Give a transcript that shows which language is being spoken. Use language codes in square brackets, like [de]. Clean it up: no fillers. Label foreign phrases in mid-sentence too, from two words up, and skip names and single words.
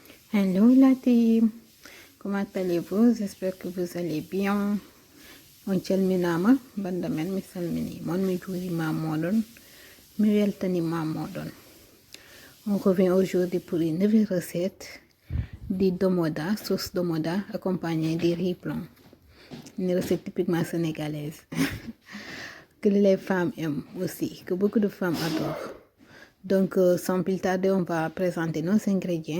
[fr] Hello la team, comment allez-vous? J'espère que vous allez bien. [ff] On calminama, bandamen mi salmini, mon mi juurima modon, mi weltanima modon. [fr] On revient aujourd'hui pour une nouvelle recette de domoda, sauce domoda accompagnée de riz blanc. Une recette typiquement sénégalaise que les femmes aiment aussi, que beaucoup de femmes adorent. Donc, sans plus tarder, on va présenter nos ingrédients.